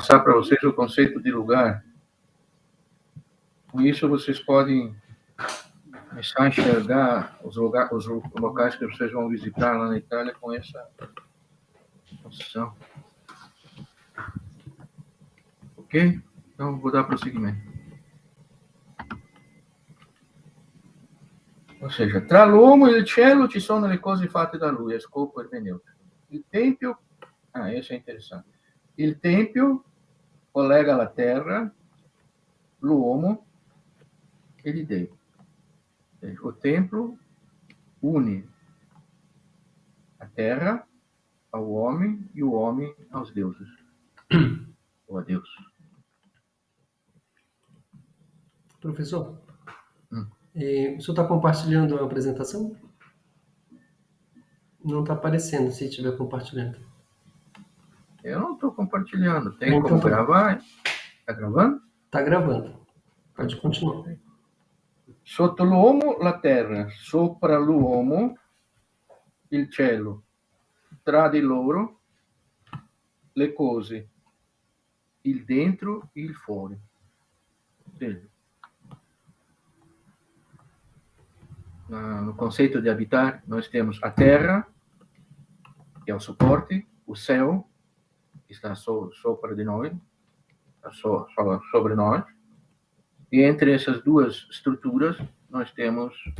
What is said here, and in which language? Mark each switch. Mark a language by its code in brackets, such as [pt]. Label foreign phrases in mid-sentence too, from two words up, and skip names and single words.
[pt] passar para vocês o conceito de lugar. Com isso, vocês podem começar a enxergar os locais que vocês vão visitar lá na Itália com essa noção. Ok? Então, vou dar prosseguimento. Ou seja, [it] tra l'uomo e il cielo ci sono le cose fatte da lui, è scopo ermeneutico. Il tempio, [pt] isso é interessante. [it] Il tempio collega la terra, l'uomo e gli dei. [pt] O templo une a terra ao homem e o homem aos deuses. Ou a Deus. Professor, o senhor está compartilhando a apresentação? Não está aparecendo se estiver compartilhando. Eu não estou compartilhando. Tem como gravar? Está gravando? Está gravando. Pode continuar. [it] Sotto l'uomo la terra, sopra l'uomo il cielo, tra di loro le cose, il dentro e il fuori. [pt] No conceito de habitar, nós temos a terra, que é o suporte, o céu, que está sobre de nós, sobre nós, e entre essas duas estruturas nós temos